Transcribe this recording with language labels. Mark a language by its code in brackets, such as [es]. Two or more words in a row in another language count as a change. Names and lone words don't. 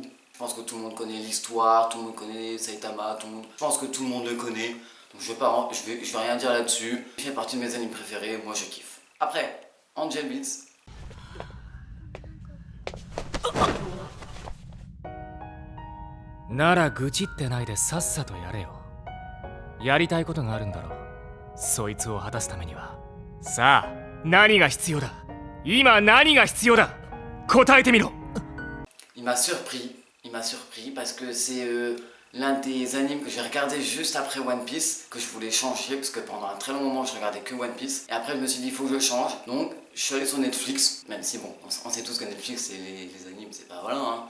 [fr] Je pense que tout le monde connaît l'histoire, tout le monde connaît Saitama, je pense que tout le monde le connaît. Donc je vais rien dire là-dessus. Il fait partie de mes animes préférés, moi je kiffe. Après, Angel Beats. [ja] なら愚痴ってないでさっさとやれよ。やりたいことがあるんだろう。そいつを果たすためには。さあ、何が必要だ？今何が必要だ？答えてみろ。 [fr] Il m'a surpris parce que c'est l'un des animes que j'ai regardé juste après One Piece, que je voulais changer parce que pendant un très long moment je regardais que One Piece. Et après je me suis dit il faut que je change, donc je suis allé sur Netflix, même si bon, on sait tous que Netflix c'est les animes, c'est pas voilà hein.